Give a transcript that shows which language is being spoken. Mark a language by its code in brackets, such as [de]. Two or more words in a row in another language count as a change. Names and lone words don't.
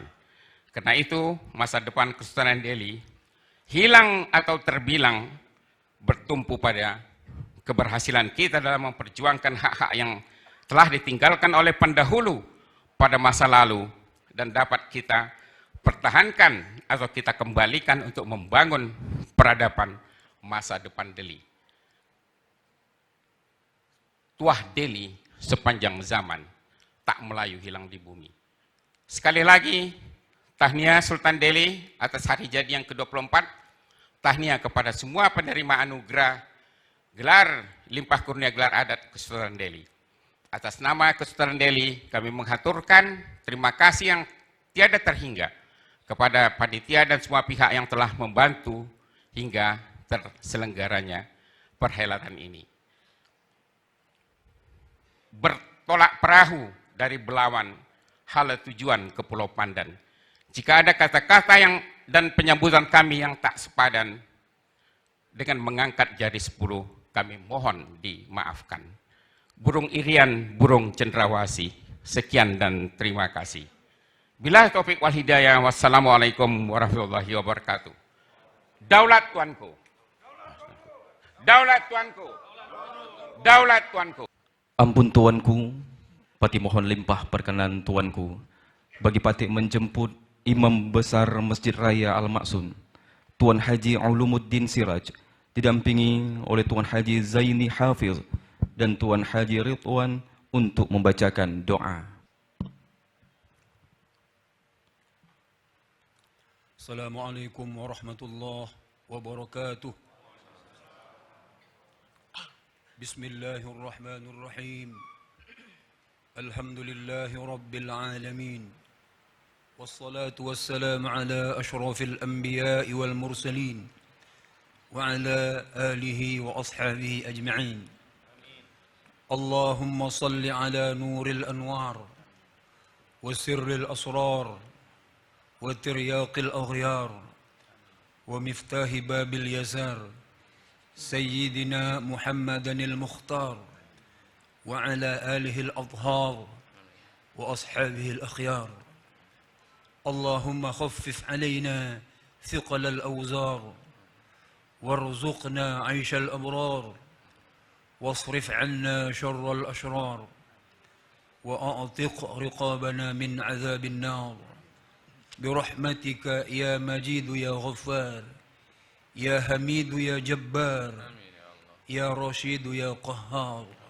[id] Karena itu, masa depan Kesultanan Delhi hilang atau terbilang bertumpu pada keberhasilan kita dalam memperjuangkan hak-hak yang telah ditinggalkan oleh pendahulu pada masa lalu dan dapat kita pertahankan atau kita kembalikan untuk membangun peradaban masa depan Delhi. Tuah Delhi sepanjang zaman, tak melayu hilang di bumi. Sekali lagi, tahniah Sultan Delhi atas hari jadi yang ke-24, tahniah kepada semua penerima anugerah gelar limpah kurnia gelar adat Kesultanan Delhi. Atas nama Kesultanan Delhi, kami menghaturkan terima kasih yang tiada terhingga kepada panitia dan semua pihak yang telah membantu hingga terselenggaranya perhelatan ini. Bertolak perahu dari Belawan, hala tujuan ke Pulau Pandan. Jika ada kata-kata yang dan penyambutan kami yang tak sepadan dengan mengangkat jari 10, kami mohon dimaafkan. Burung irian, burung cendrawasih, sekian dan terima kasih. [ar] بالله التوفيق والهداية, والسلام عليكم ورحمة الله وبركاته. [id] Daulat tuanku, daulat tuanku, daulat tuanku. Ampun tuanku, pati mohon limpah perkenan tuanku, bagi pati menjemput Imam Besar Masjid Raya Al-Maksun, Tuan Haji Ulumuddin Siraj, didampingi oleh Tuan Haji Zaini Hafiz dan Tuan Haji Ridwan untuk membacakan doa. [ar] السلام عليكم ورحمة الله وبركاته. بسم الله الرحمن الرحيم. الحمد لله رب العالمين. والصلاة والسلام على أشرف الأنبياء والمرسلين وعلى آله وأصحابه أجمعين. اللهم صل على نور الأنوار وسر الأسرار وترياق الأغيار ومفتاح باب اليسار سيدنا محمد المختار وعلى آله الأطهار وأصحابه الأخيار. اللهم خفف علينا ثقل الأوزار وارزقنا عيش الأبرار واصرف عنا شر الأشرار وأعتق رقابنا من عذاب النار برحمتك يا مجيد يا غفار يا حميد يا جبار يا رشيد يا قهار